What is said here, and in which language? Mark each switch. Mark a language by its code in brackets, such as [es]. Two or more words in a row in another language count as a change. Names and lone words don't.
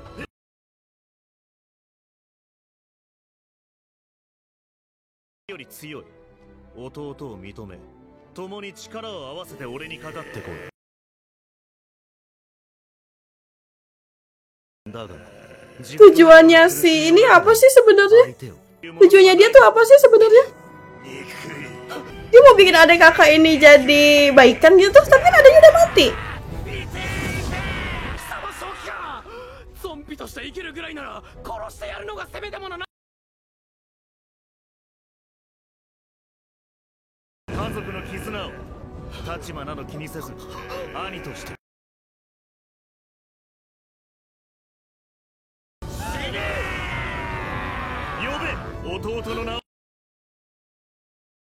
[ja] より強い弟を認め、共に力を合わせて俺にかかってこい。だが、 [id] Tujuannya si ini apa sih sebenarnya? Tujuannya dia tuh apa sih sebenarnya? Dia mau bikin adik kakak ini jadi baikan gitu, tapi kan adiknya udah mati. [ja] ゾンビとして生きるぐらいなら殺してやるのがせめてものな。家族の絆を立場など気にせず兄として呼べ弟の名を。